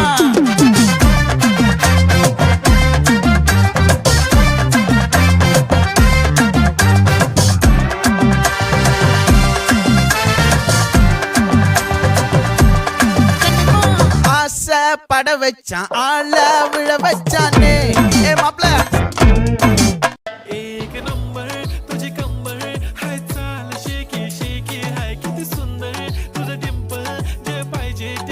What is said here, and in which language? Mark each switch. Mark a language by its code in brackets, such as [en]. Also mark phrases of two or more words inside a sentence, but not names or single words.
[ta] ஆசை பட வச்சான் ஆள விழ வச்சானே ஏ மாப்ள [mr] एक नंबर तुझी कंबर हाय चाल शेकी शेकी हाय किती सुंदर तुझं डिंपल जे पाहिजे ते